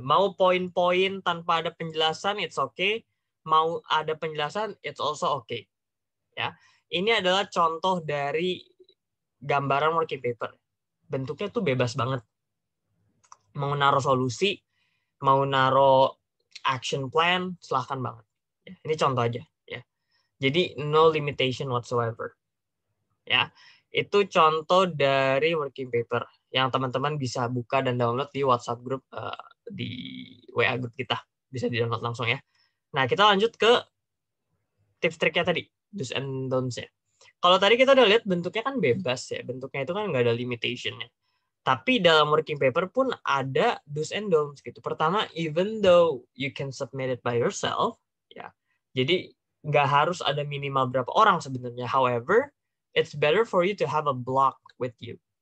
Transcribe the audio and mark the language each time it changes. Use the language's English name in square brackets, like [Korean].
[Indonesian] Mau poin-poin tanpa ada penjelasan, [English] it's okay. [Indonesian] Mau ada penjelasan, [English] it's also okay. [Indonesian] Ya, ini adalah contoh dari gambaran working paper. Bentuknya tuh bebas banget. Mau naruh solusi, mau naruh action plan, silahkan banget. Ya, ini contoh aja. Ya. Jadi [English] no limitation whatsoever. [Indonesian] Ya, itu contoh dari working paper yang teman-teman bisa buka dan download di WhatsApp group, di WA group kita. Bisa di-download langsung ya. Nah, kita lanjut ke tips triknya tadi, do's and don'ts-nya. Kalau tadi kita udah lihat bentuknya kan bebas ya, bentuknya itu kan nggak ada limitation-nya. Tapi dalam working paper pun ada do's and don'ts gitu. [English] Pertama, even though you can submit it by yourself, ya. [Indonesian] Jadi nggak harus ada minimal berapa orang sebenarnya. [English] However, it's better for you to have a block with you.